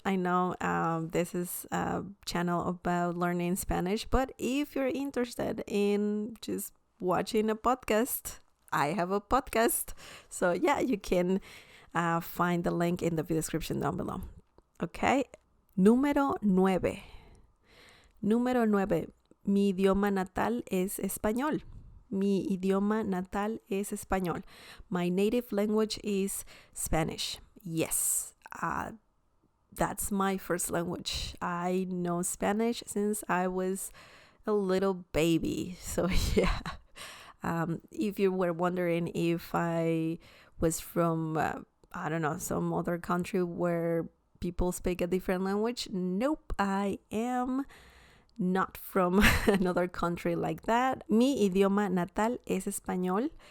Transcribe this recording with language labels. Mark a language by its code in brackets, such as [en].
[en] I know this is a channel about learning Spanish, but if you're interested in just watching a podcast, I have a podcast. So yeah, you can find the link in the video description down below. [es] Okay. Número 9. Mi idioma natal es español. Mi idioma natal es español. [en] My native language is Spanish. Yes. That's my first language. I know Spanish since I was a little baby. So yeah. If you were wondering if I was from, I don't know, some other country where people speak a different language, nope, I am not from another country like that. [es] Mi idioma natal es español.